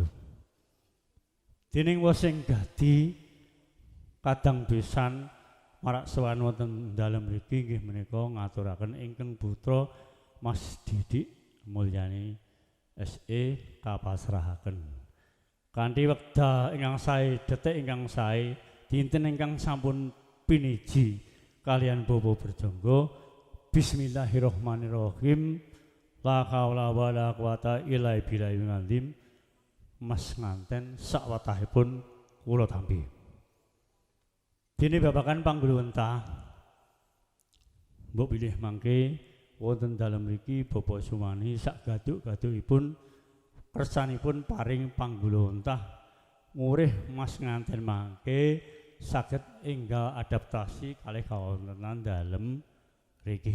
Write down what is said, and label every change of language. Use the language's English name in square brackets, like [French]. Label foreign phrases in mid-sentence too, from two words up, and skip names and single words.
[Javanese] Dening wosing dadi kadang besan marak sowan wonten dalem mriki nggih menika ngaturaken ingkang putra Mas Didik Mulyani SE kapasrahaken. Kanthi wekdal ingkang sae, detik ingkang sae, dinten ingkang sampun piniji kalian Bobo Berjonggo. [Arabic] بسم الله الرحمن الرحيم. لا حول ولا قوة إلا بالله العظيم. [Javanese] Mas nganten sakwatahipun kula tampi. Dene babakan pangguluwentah mbok bilih mangke wonten dalem mriki Bapak Sumani sak gaduk-gadukipun kersanipun paring pangguluwentah murih Mas nganten mangke saged enggal adaptasi kalih kawontenan dalem mriki.